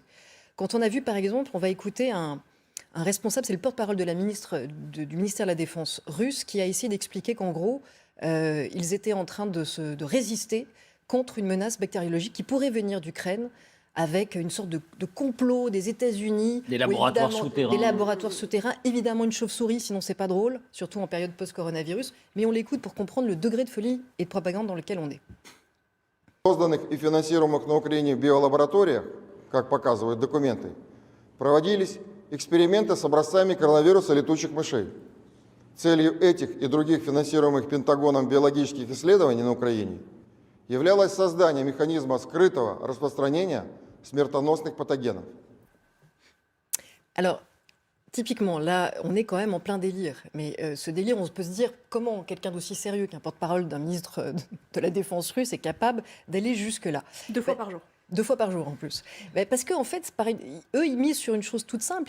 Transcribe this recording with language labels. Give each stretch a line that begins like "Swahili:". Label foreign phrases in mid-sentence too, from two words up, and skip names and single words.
French: Quand on a vu, par exemple, on va écouter un responsable, c'est le porte-parole de du ministère de la Défense russe, qui a essayé d'expliquer qu'en gros, ils étaient en train de résister contre une menace bactériologique qui pourrait venir d'Ukraine, avec une sorte de complot des États-Unis. Des laboratoires souterrains. Des laboratoires souterrains, évidemment une chauve-souris, sinon c'est pas drôle, surtout en période post-coronavirus. Mais on l'écoute pour comprendre le degré de folie et de propagande dans lequel on est.
Russian: Созданных и финансируемых на Украине биолабораториях, как показывают документы, проводились эксперименты с образцами коронавируса летучих мышей. Целью этих и других финансируемых Пентагоном биологических исследований на Украине являлось создание механизма скрытого распространения смертоносных патогенов.
French: Alors, typiquement, là, on est quand même en plein délire. Mais ce délire, on peut se dire comment quelqu'un d'aussi sérieux qu'un porte-parole d'un ministre de la Défense russe est capable d'aller jusque-là. 2 fois par jour. 2 fois par jour en plus. Parce qu'en fait, eux, ils misent sur une chose toute simple.